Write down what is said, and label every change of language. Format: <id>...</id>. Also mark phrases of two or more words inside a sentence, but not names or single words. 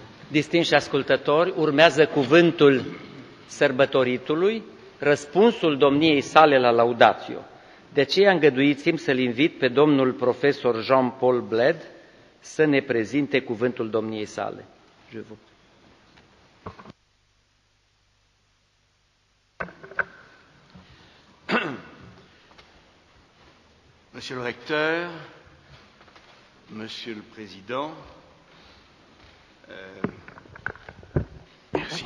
<ro>Distinși ascultători, urmează cuvântul sărbătoritului, răspunsul domniei sale la laudatio. De aceea îngăduiți-mi să-l invit pe domnul profesor Jean-Paul Bled să ne prezinte cuvântul domniei sale.</ro> <fr>Je vous. Monsieur le recteur, Monsieur le président, merci.</fr>